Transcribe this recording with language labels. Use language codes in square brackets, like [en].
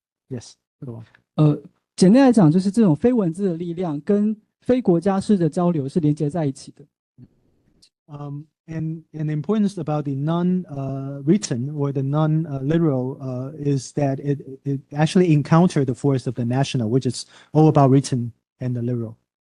[en] Yes. [zh] 简单来讲，就是这种非文字的力量跟非国家式的交流是连接在一起的。 [en] And the importance about the non-written or the non-literal is that it actually encountered the force of the national, which is all about written and the literal.